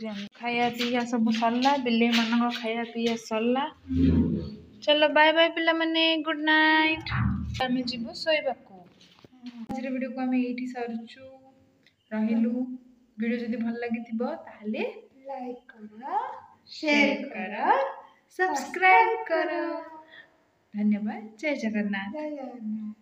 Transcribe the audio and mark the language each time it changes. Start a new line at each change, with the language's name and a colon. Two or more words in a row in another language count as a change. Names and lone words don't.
Odia: ଆମେ ଖାଇବା ପିଇବା ସବୁ ସରିଲା। ବିଲେଇ ମାନଙ୍କ ଖାଇବା ପିଇବା ସରିଲା। ଚାଲ
English: bye bye
Odia: ପିଲାମାନେ,
English: good night.
Odia: ଆମେ ଯିବୁ ଶୋଇବାକୁ। ଆଜିର ଭିଡ଼ିଓକୁ ଆମେ ଏଇଠି ସରୁଛୁ ରହିଲୁ। ଭିଡ଼ିଓ ଯଦି ଭଲ ଲାଗିଥିବ ତାହେଲେ ଲାଇକ୍ କର,
Hindi: शेयर कर, सब्सक्राइब कर। धन्यवाद। जय जगन्नाथ।
Odia: ଜୟ ଜଗନ୍ନାଥ।